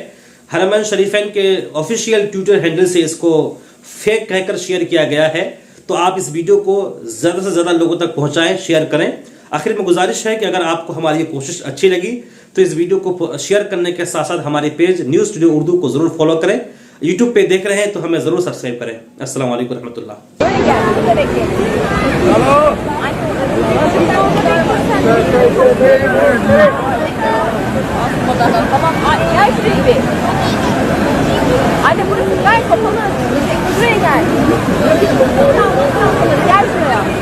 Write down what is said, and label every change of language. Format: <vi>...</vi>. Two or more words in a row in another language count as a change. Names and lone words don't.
<hi>हरमैन शरीफैन के</hi> <en>official Twitter handle</en> <hi>से इसको फेक कहकर शेयर किया गया है। तो आप इस वीडियो को ज़्यादा से ज़्यादा लोगों तक पहुँचाएँ, शेयर करें। आखिर में गुजारिश है कि अगर आपको हमारी ये कोशिश अच्छी लगी तो इस वीडियो को शेयर करने के साथ साथ हमारे पेज न्यूज़ स्टूडियो उर्दू को ज़रूर फॉलो करें। यूट्यूब पे देख रहे हैं तो हमें ज़रूर सब्सक्राइब करें।</hi> <ar>السلام عليكم رحمة الله.</ar> <tr>Anne burası gayet kapalı. Buraya gel. Gel şuraya.</tr>